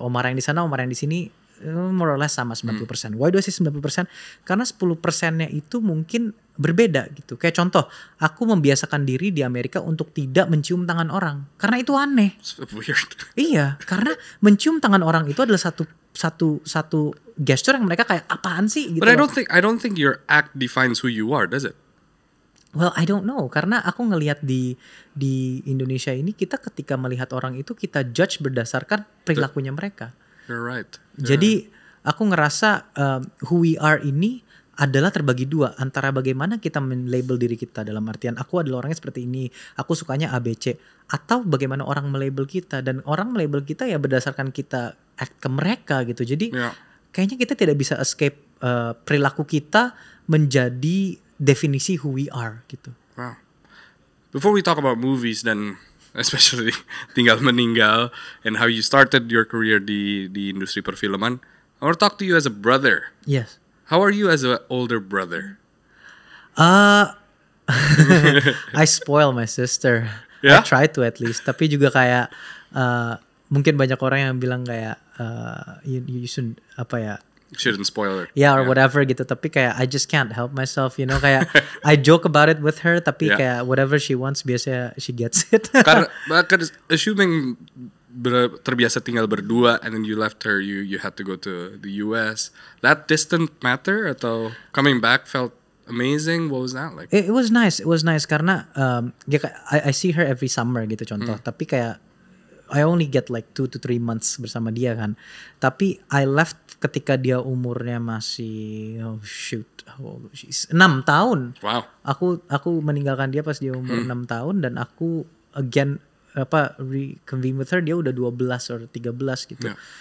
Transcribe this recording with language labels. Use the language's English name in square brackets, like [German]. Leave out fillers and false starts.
[Indonesian] Omar yang di sana, Omar yang di sini [English] more or less [Indonesian] sama 90%. [English] Why do I say 90%? [Indonesian] Karena 10%-nya itu mungkin berbeda gitu. Kayak contoh, aku membiasakan diri di Amerika untuk tidak mencium tangan orang, karena itu aneh. [English] Weird. [Indonesian] Iya, karena mencium tangan orang itu adalah satu gesture yang mereka kayak apaan sih gitu. [English] But I don't think your act defines who you are, does it? Well, I don't know, [Indonesian] karena aku ngelihat di Indonesia ini, kita ketika melihat orang itu kita judge berdasarkan perilakunya mereka. [English] You're right. [Indonesian] Jadi aku ngerasa [English] who we are [Indonesian] ini adalah terbagi dua, antara bagaimana kita men-label diri kita, dalam artian aku adalah orangnya seperti ini, aku sukanya ABC, atau bagaimana orang melabel kita, dan orang melabel kita ya berdasarkan kita act ke mereka gitu. Jadi kayaknya kita tidak bisa escape perilaku kita menjadi definisi [English] who we are [Indonesian] gitu. Wow. [English] Before we talk about movies dan especially Tinggal Meninggal and how you started your career [Indonesian] di industri perfilman, [English] I want to talk to you as a brother. Yes. How are you as an older brother? I spoil my sister. I try to at least. [Indonesian] Tapi juga kayak mungkin banyak orang yang bilang kayak [English] you shouldn't shouldn't spoil her. Yeah, or whatever gitu. [Indonesian] Tapi kayak [English] I just can't help myself, you know, kayak I joke about it with her, [Indonesian] tapi kayak [English] whatever she wants biasanya she gets it. Karena assuming [Indonesian] terbiasa tinggal berdua [English] and then you left her, you had to go to the US. That distant matter atau coming back felt amazing? What was that like? It was nice. It was nice karena I see her every summer gitu contoh. Tapi kayak I only get like 2 to 3 months [Indonesian] bersama dia kan. Tapi [English] I left [Indonesian] ketika dia umurnya masih 6 tahun. Wow. Aku meninggalkan dia pas dia umur 6 tahun, dan aku [English] again reconvene with her [Indonesian] dia udah [English] 12 or 13 [Indonesian] gitu.